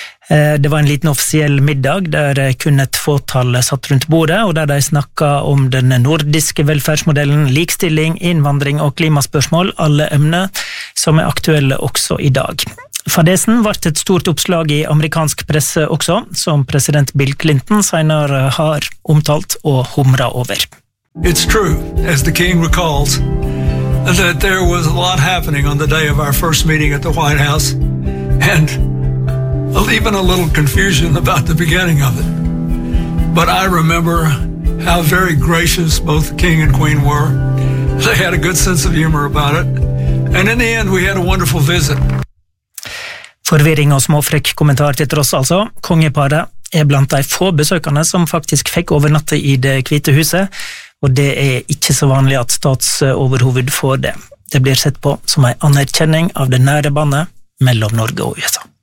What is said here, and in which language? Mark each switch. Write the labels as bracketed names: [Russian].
[Norwegian] Det var en liten offisiell middag der kun et fåtall satt rundt bordet, og der de snakket om den nordiske velferdsmodellen, likstilling, innvandring og klimaspørsmål, alle emner som aktuelle også I dag. Fadesen ble et stort oppslag i amerikansk presse også, som president Bill Clinton senere har omtalt og humret over. [English] It's true, as the king recalls, that there was a lot happening on the day of our first meeting at the White House, and even a little confusion about the beginning of it. But I remember how very gracious both the king and queen were. They had a good sense of humor about it. And in the end, we had a wonderful visit. [Norwegian] Forvirring og småfrekk kommentar til tross altså. Kongeparet blant de få besøkende som faktisk fikk overnatte i det hvite huset, og det ikke så vanlig at statsoverhoved får det. Det blir sett på som en anerkjenning av det nære bandet mellom Norge og USA.